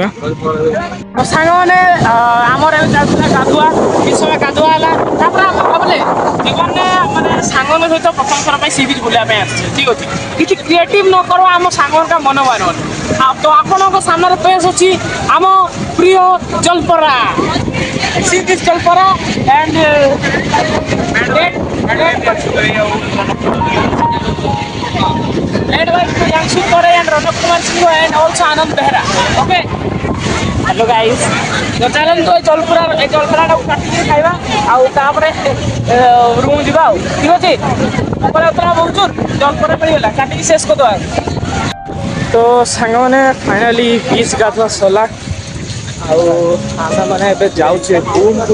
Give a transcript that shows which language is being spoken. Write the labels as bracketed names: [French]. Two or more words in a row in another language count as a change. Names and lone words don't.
[Odia] ସାଙ୍ଗମାନେ ଆମର ଏବେ ଚାଲୁଥିଲା ଗାଧୁଆ କିଛି ସମୟ ଗାଧୁଆ ହେଲା ତାପରେ ଆମେ ଭାବିଲେ ଜୀବନରେ ମାନେ ସାଙ୍ଗଙ୍କ ସହିତ ପ୍ରଥମ ଥର ପାଇଁ [English] sea beach [Odia] ବୁଲିବା ପାଇଁ ଆସିଛେ ଠିକ୍ ଅଛି। କିଛି କ୍ରିଏଟିଭ୍ ନ କର ଆମ ସାଙ୍ଗମାନଙ୍କ ମନ ମାରନି ତ ଆପଣଙ୍କ ସାମ୍ନାରେ ପେଶ ଅଛି ଆମ ପ୍ରିୟ ଜଲପରା [English] sea beach [Odia] ଜଲପରା [English] and led by Yangshu Kore and Ronak Kumar Singh and also Anand Behra. Okay. Hello guys. [Odia] तो चलନ୍ତୁ ଏ ଜଲପରାଟାକୁ କାଟିକି ଖାଇବା ଆଉ ତାପରେ ରୁମ୍ ଯିବା ଆଉ ଠିକ୍ ଅଛି। ଉପରେ ଉତ୍ତରା ବହୁତ ଜଲପରା ମିଳିଗଲା କାଟିକି ଶେଷ କରିଦେବା। ତ ସାଙ୍ଗମାନେ ଫାଇନାଲି ବିଚ୍ ଗାଧୁଆ ସରିଲା ଆଉ ଆମେମାନେ ଏବେ ଯାଉଛେ ରୁମ୍କୁ।